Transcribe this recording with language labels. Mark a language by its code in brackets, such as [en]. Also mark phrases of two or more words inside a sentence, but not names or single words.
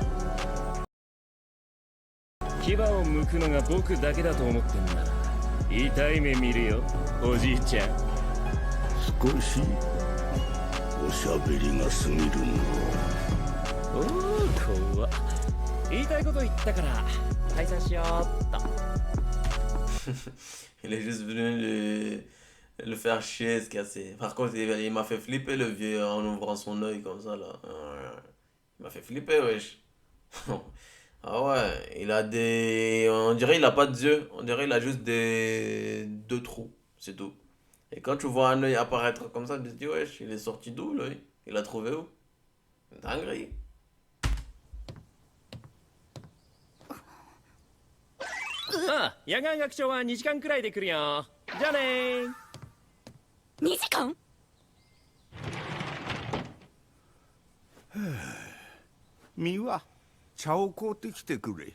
[ja] 牙を剥くのが僕だけだと思ってんなら痛い目見るよ、おじいちゃん。少しおしゃべりが過ぎるの。おお、怖っ。言いたいこと言ったから解散しようっと。 [fr] Il est juste venu le faire chier, se casser. Par contre, il m'a fait flipper le vieux en ouvrant son œil comme ça là. Il m'a fait flipper, wesh. Ah ouais, il a des. On dirait il a pas d'yeux. On dirait il a juste deux trous. C'est tout. Et quand tu vois un œil apparaître comme ça, tu te dis, wesh, il est sorti d'où l'œil? Il l'a trouvé où? Dinguerie. [ja] ああ、野外学長は2時間くらいで来るよ。じゃあねー。 2時間？ミワ、茶を買うてきてくれ。